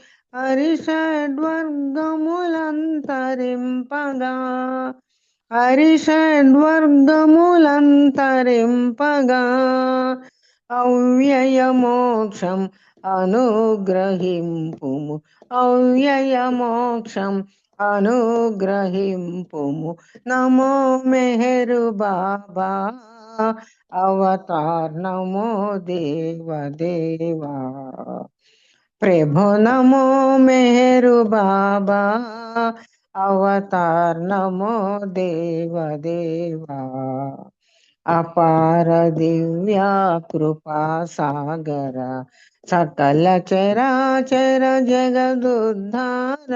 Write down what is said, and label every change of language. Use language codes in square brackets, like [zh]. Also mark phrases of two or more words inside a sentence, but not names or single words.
[te] హరిషడ్వర్గములంతరింపగా హరిషడ్వర్గములంతరింపగా అవ్యయ మోక్షం అనుగ్రహింపుము అవ్యయ మోక్షం అనుగ్రహింపుము। [sa] नमो मेहरु बाबा अवतार् नमो देव देवा। प्रभु नमो मेहरु बाबा अवतार नमो देव देवा। अपार दिव्या कृपा सागर। सकल चराचर जगदुद्धार।